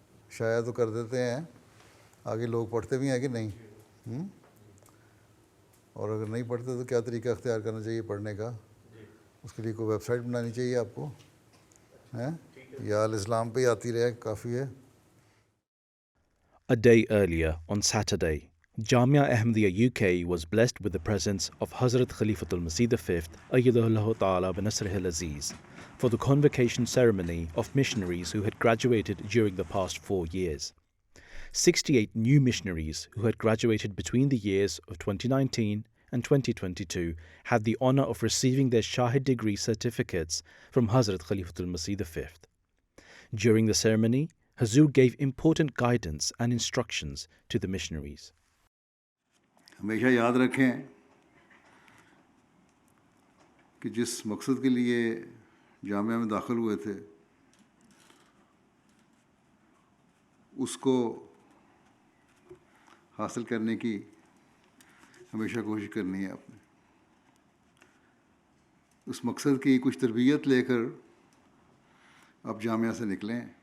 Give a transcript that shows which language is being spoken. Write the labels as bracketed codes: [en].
[ur] شائع تو کر دیتے ہیں، آگے لوگ پڑھتے بھی ہیں کہ نہیں. اور اگر نہیں پڑھتے تو کیا طریقہ اختیار کرنا چاہیے پڑھنے کا. اس کے لیے کوئی ویب سائٹ بنانی چاہیے آپ کو، یا الاسلام پہ ہی آتی رہے کافی ہے. [en] A day earlier, on Saturday, Jamia Ahmadiyya UK was blessed with the presence of Hazrat Khalifatul Masih V, ayyadahullahu ta'ala binasrihil aziz, for the convocation ceremony of missionaries who had graduated during the past 4 years. 68 new missionaries who had graduated between the years of 2019 and 2022 had the honor of receiving their Shahid degree certificates from Hazrat Khalifatul Masih V. During the ceremony, Huzoor gave important guidance and instructions to the missionaries. [ur] ہمیشہ یاد رکھیں کہ جس مقصد کے لیے جامعہ میں داخل ہوئے تھے اس کو حاصل کرنے کی ہمیشہ کوشش کرنی ہے. آپ نے اس مقصد کی کچھ تربیت لے کر آپ جامعہ سے نکلیں.